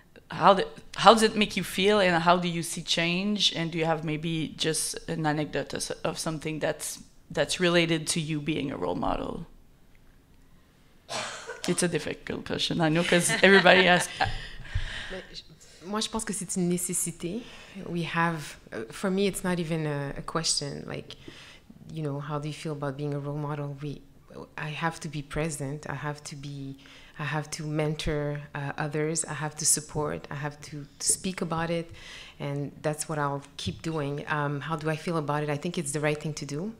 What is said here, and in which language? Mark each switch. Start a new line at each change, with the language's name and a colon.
English: How does it make you feel, and how do you see change? And do you have maybe just an anecdote of something that's related to you being a role model? It's a difficult question, I know, because everybody asks.
French: Moi, je pense que c'est une nécessité.
English: We have, for me, it's not even a question. Like, you know, how do you feel about being a role model? I have to be present. I have to mentor others. I have to support. I have to speak about it. And that's what I'll keep doing. How do I feel about it? I think it's the right thing to do.